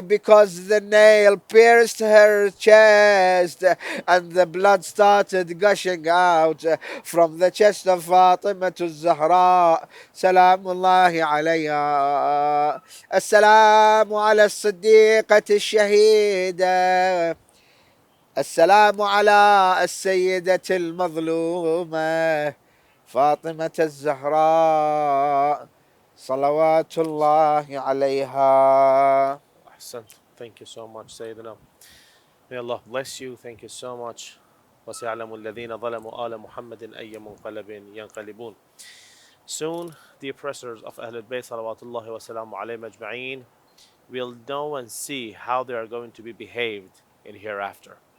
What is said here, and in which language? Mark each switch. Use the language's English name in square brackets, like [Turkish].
[English] Because the nail pierced her chest and the blood started gushing out from the chest of Fatimah Al Zahraa Salamullahi alayha. [Arabic] Assalamu ala الصديقة الشهيدة. السلام على السيدة المظلومة فاطمة الزهراء صلوات الله عليها. [English] Ahsant. Thank you so much, Sayyidina. May Allah bless you. Thank you so much. [Arabic] وسيعلم الذين ظلموا آل محمد أي منقلب ينقلبون. [English] Soon, the oppressors of Ahlul Bayt [Arabic] salawatullahi wa salamu alayhim ajma'een [English] will know and see how they are going to be behaved in hereafter.